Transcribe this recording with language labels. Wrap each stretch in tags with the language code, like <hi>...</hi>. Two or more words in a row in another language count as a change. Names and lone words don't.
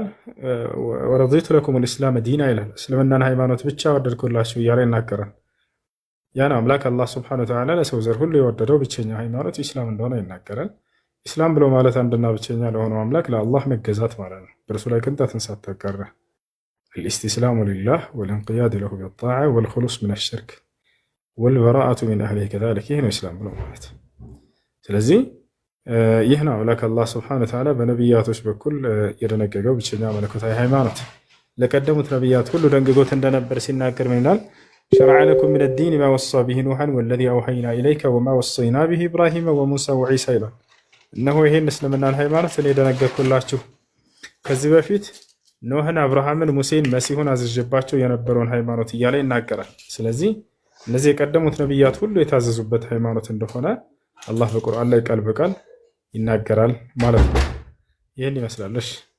<ar>ورضيت لكم الإسلام دينا</ar> <am>ይላል። እስልምናን ሃይማኖት ብቻ ወደድኩላችሁ እያለ ይናገራል። ያን አምላክ አላህ</am> <ar>سبحانه وتعالى</ar> <am>ለሰው ዘር ሁሉ የወደደው ብቸኛ ሃይማኖት ኢስላም እንደሆነ ይናገራል። ኢስላም ብሎ ማለት አንድና ብቸኛ ለሆነው አምላክ ለአላህ መገዛት ማለት ነው፣ በእርሱ ላይ ቅንጣትን ሳታጋራ።</am> <ar>الاستسلام لله والانقياد له بالطاعة والخلوص من الشرك والبراءة من أهله كذلك</ar> <am>ይህ ነው ኢስላም ብሎ ማለት። ስለዚህ ይህ ነው አምላክ አላህ</am> <ar>سبحانه وتعالى</ar> <am>በነቢያቶች በኩል የደነገገው ብቸኛ መለኮታዊ ሃይማኖት። ለቀደሙት ነቢያት ሁሉ ደንግጎት እንደነበር ሲናገር ምን ይላል?</am> <ar>شرع لكم من الدين ما وصى به نوحا والذي أوحينا إليك وما وصينا به إبراهيم وموسى وعيسى</ar> <am>ይላል። እነሆ ይህን እስልምናን ሃይማኖት እኔ ደነገግኩላችሁ ከዚህ በፊት ኖህን፣ አብርሃምን፣ ሙሴን፣ መሲሁን አዝዤባቸው የነበረውን ሃይማኖት እያለ ይናገራል። ስለዚህ እነዚህ የቀደሙት ነቢያት ሁሉ የታዘዙበት ሃይማኖት እንደሆነ አላህ በቁርአን ላይ ቃል በቃል ይናገራል ማለት ነው። ይህን ይመስላለሽ።</am>